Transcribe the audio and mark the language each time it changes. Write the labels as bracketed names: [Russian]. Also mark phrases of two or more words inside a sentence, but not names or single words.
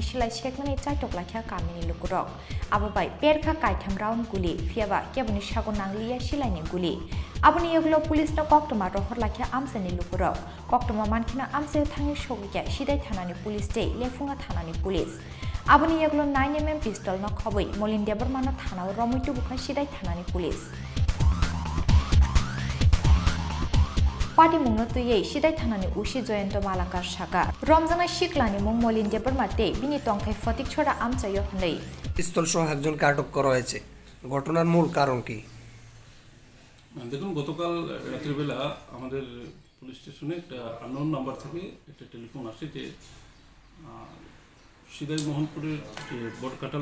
[Kok Borok] सिलाय सेकमानि चाइटकलाख्या कामिनि लुकुरक आबोबाय पेरखा काइथाम राउन्ड गुलि फियाबा केबनि सागो नांलिया सिलायनि गुलि आबोनि यगलो पुलिसनो कक्टमा रहरलाख्या आमसानि लुकुरक कक्टमा मानखिना आमसाय थाङै सगैया सिदाय थानानि पुलिस दे लेफुङा थानानि पुलिस आबोनि यगलो 9mm पिस्टल न खबै मलिन्दे बर्मानो थानाव रमैतु बुखा सिदाय थानानि पुलिस पार्टी मुंनो तुयै सिदाय थानानि उसी जयन्त मालाकार शाखा रमजानाय शिकलानि मुं मलिन्दे बर्मा दे बिनि तंथाय फटिक छड़ा आमसायो हनै [Bangla] পিস্তল সহ একজনকে আটক করা হয়েছে ঘটনার মূল কারণ কি দেখুন গতকাল রাত্রিবেলা আমাদের পুলিশ স্টেশনে একটা [English] unknown number [Bangla] থেকে একটা টেলিফোন আসে যে সিদাই মোহনপুরের যে বটকাটাল